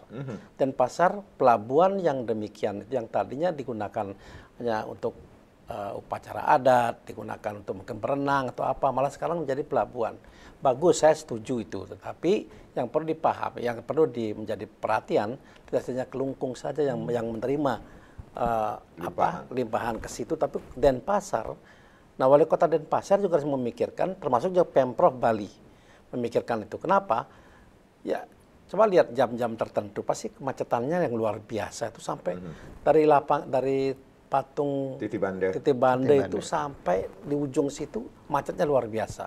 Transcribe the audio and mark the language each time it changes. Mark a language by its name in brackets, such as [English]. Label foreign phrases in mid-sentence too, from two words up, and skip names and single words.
[Indonesian] Denpasar pelabuhan yang demikian, yang tadinya digunakan hanya untuk upacara adat, digunakan untuk mungkin berenang atau apa, malah sekarang menjadi pelabuhan. Bagus, saya setuju itu. Tetapi yang perlu dipahami, yang perlu menjadi perhatian, tidak hanya Klungkung saja yang menerima limpahan ke situ, tapi Denpasar. Nah, wali kota Denpasar juga harus memikirkan, termasuk juga Pemprov Bali memikirkan itu. Kenapa? Ya, coba lihat jam-jam tertentu, pasti kemacetannya yang luar biasa itu sampai dari patung Titi Bande itu sampai di ujung situ macetnya luar biasa.